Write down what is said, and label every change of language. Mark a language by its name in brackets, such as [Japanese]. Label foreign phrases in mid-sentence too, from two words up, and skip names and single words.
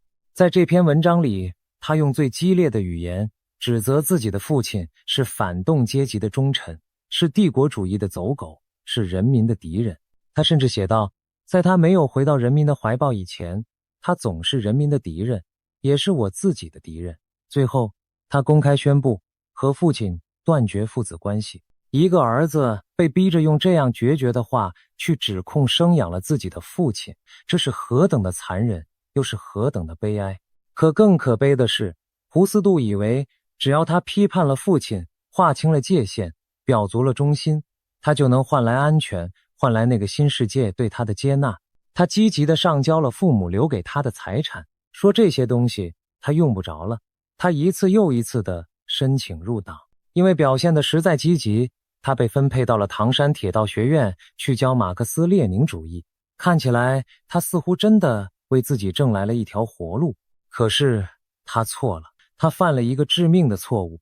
[Chinese] 在這篇文章裡，他用最激烈的語言指責自己的父親是反動階級的忠臣，是帝國主義的走狗，是人民的敵人。他甚至寫道，在他沒有回到人民的懷抱以前，他總是人民的敵人，也是我自己的敵人。最後他公開宣布和父親斷絕父子關係。一個兒子被逼着用這樣決絕的話去指控生養了自己的父親，這是何等的殘忍，又是何等的悲哀。可更可悲的是，胡思杜以為只要他批判了父親，劃清了界限，表足了忠心，他就能換來安全，換來那個新世界對他的接納。他積極地上交了父母留給他的財產，說這些東西他用不着了。他一次又一次地申請入黨，因為表現得實在積極，他被分配到了唐山鐵道學院去教馬克思列寧主義。看起來他似乎真的為自己掙來了一條活路。可是他錯了，他犯了一個致命的錯誤。